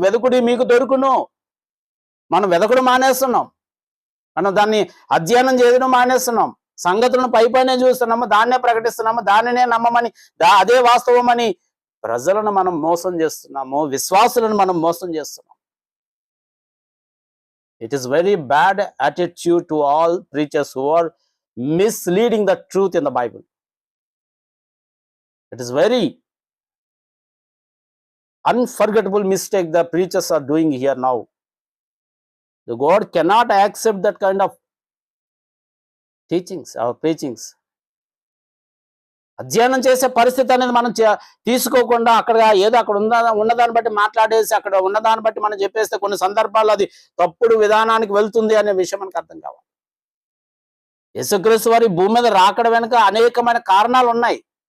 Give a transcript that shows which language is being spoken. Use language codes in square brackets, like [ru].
[te] వెదకుడి మీకు దొరుకును. మనం వెదకుడు మానేస్తున్నాం, మనం దాన్ని అధ్యయనం చేయడం మానేస్తున్నాం. సంగతులను పైనే చూస్తున్నాము, దాన్నే ప్రకటిస్తున్నాము, దానినే నమ్మమని అదే వాస్తవం అని ప్రజలను మనం మోసం చేస్తున్నాము, విశ్వాసులను మనం మోసం చేస్తున్నాం. [en] It is very bad attitude to all preachers who are misleading the truth in the Bible. It is very unforgettable mistake the preachers are doing here now. The God cannot accept that kind of teachings or preachings. [te] అధ్యయనం చేసే పరిస్థితి అనేది మనం తీసుకోకుండా అక్కడ ఏదో అక్కడ ఉన్నదాన్ని బట్టి మాట్లాడేసి అక్కడ ఉన్నదాన్ని బట్టి మనం చెప్పేస్తే కొన్ని సందర్భాల్లో అది తప్పుడు విధానానికి వెళ్తుంది అనే విషయం మనకు అర్థం కావాలి. యేసుక్రీస్తు వారి భూమి మీద రాకడ వెనుక అనేకమైన కారణాలు ఉన్నాయి.